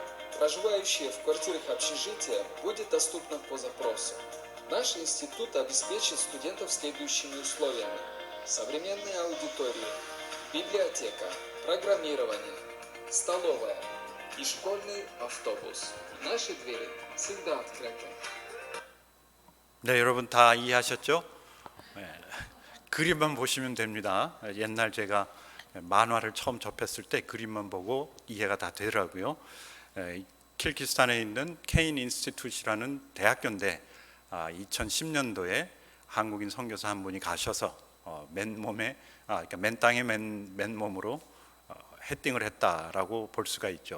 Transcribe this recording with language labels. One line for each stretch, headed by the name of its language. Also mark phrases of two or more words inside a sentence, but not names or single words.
Russian: Проживающие в квартирах общежития будет доступно по запросу. Наш институт обеспечит студентов следующими условиями: современные аудитории, библиотека, программирование, столовая и школьный автобус. Наши двери всегда открыты.
Korean: 네, 여러분 다 이해하셨죠? 그림만 보시면 됩니다. 옛날 제가 만화를 처음 접했을 때 그림만 보고 이해가 다 되더라고요. 키르기스탄에 있는 케인 인스티튜트라는 대학교인데 2010년도에 한국인 선교사 한 분이 가셔서 그러니까 맨 땅에 맨몸으로 헤딩을 했다라고 볼 수가 있죠.